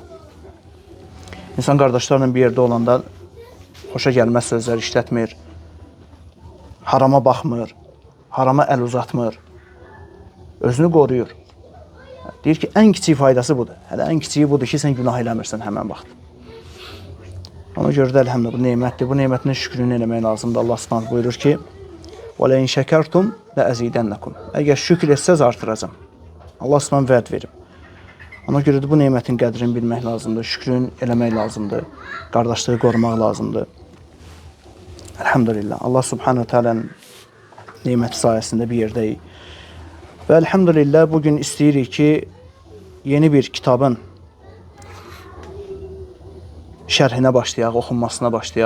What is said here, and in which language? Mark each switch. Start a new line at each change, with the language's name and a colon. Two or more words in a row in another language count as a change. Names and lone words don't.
Azerbaijani: İnsan qardaşlarla bir yerdə olanda xoşa gəlməz sözlər işlətmir, harama baxmır, harama əl uzatmır, özünü qoruyur. Deyir ki, ən kiçik faydası budur. Hələ ən kiçiyi budur ki, sən günah eləmirsən həmən vaxt. Ona görə də əlhəmdə bu nemətdir. Bu nemətin şükrünü eləmək lazımdır. Allah subhanahu buyurur ki,
Arabic: وَلَيْنْ شَكَرْتُمْ لَأَزِيدَنَّكُمْ
Azerbaijani: Əgər şükür etsəz artıracam. Allah subhanahu vəd verib. Ona görə də bu nemətin qədrini bilmək lazımdır, şükrün eləmək lazımdır, qardaşlığı qorumaq lazımdır. Elhamdülillah, Allah subhanahu teala'nın neməti sayəsində bir yerdəyik. Və elhamdülillah, bugün istəyirik ki, yeni bir kitabın şərhinə başlayaq, oxunmasına başlayaq.